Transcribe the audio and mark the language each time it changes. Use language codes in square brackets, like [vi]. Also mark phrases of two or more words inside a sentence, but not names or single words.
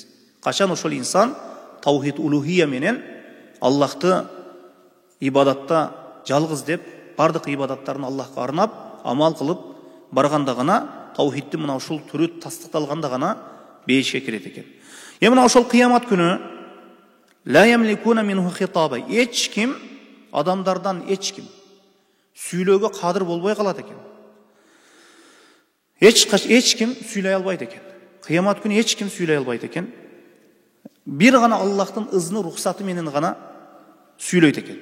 [ky] Качан ошол инсан [ar] توحيد الألوهية [ky] менен Аллахты ибадатта жалгыз деп, бардык ибадаттарын Аллахка арнап, амал кылып барганда гана таухиддин мына ушул түрү тастыкталганда гана бейишке кирет экен. Мына ошол кыямат күнү [ar] لا يملكون منه خطابا. [ky] Эч ким, адамдардан эч ким сүйлөөгө кадыр болбой калат экен. Эч ким сүйлөй албайт экен. Кыямат күнү эч ким сүйлөй албайт экен. Бир гана Аллахтын ызны, рухсаты менен гана сүйлөйт экен.